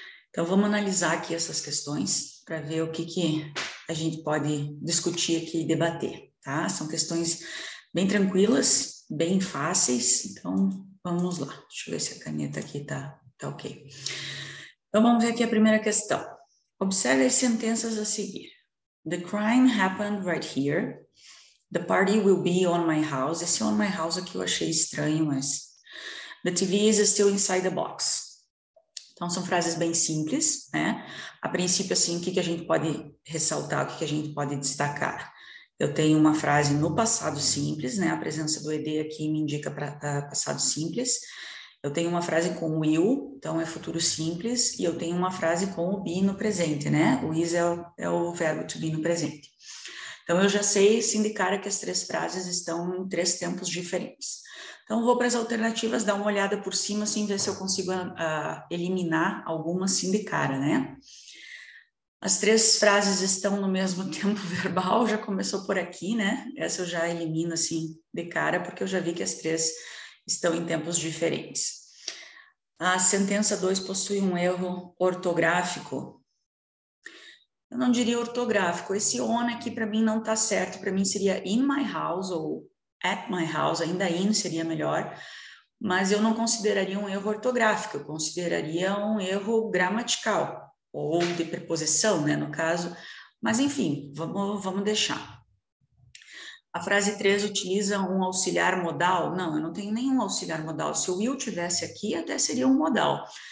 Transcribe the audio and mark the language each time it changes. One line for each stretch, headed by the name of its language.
Portuguese: Então, vamos analisar aqui essas questões para ver o que a gente pode discutir aqui e debater, tá? São questões bem tranquilas, bem fáceis, então vamos lá. Deixa eu ver se a caneta aqui tá ok. Então, vamos ver aqui a primeira questão. Observe as sentenças a seguir.
English: The crime happened right here. The party will be on my house.
Portuguese: Esse
English: on my house
Portuguese: aqui eu achei estranho, mas...
English: The TV is still inside the box.
Portuguese: Então, são frases bem simples, né? A princípio, assim, o que a gente pode ressaltar, o que a gente pode destacar? Eu tenho uma frase no passado simples, né? A presença do ED aqui me indica para passado simples. Eu tenho uma frase com will, então é futuro simples, e eu tenho uma frase com o be no presente, né? O is é o verbo to be no presente. Então, eu já sei sindicar que as três frases estão em três tempos diferentes. Então, vou para as alternativas, dar uma olhada por cima, assim, ver se eu consigo eliminar alguma assim de cara, né? As três frases estão no mesmo tempo verbal, já começou por aqui, né? Essa eu já elimino, assim, de cara, porque eu já vi que as três estão em tempos diferentes. A sentença 2 possui um erro ortográfico. Eu não diria ortográfico. Esse on aqui para mim não está certo. Para mim seria
English: in my house
Portuguese: ou
English: at my house.
Portuguese: Ainda in seria melhor. Mas eu não consideraria um erro ortográfico. Eu consideraria um erro gramatical ou de preposição, né, no caso. Mas enfim, vamos deixar. A frase 3 utiliza um auxiliar modal? Não, eu não tenho nenhum auxiliar modal. Se o will tivesse aqui, até seria um modal.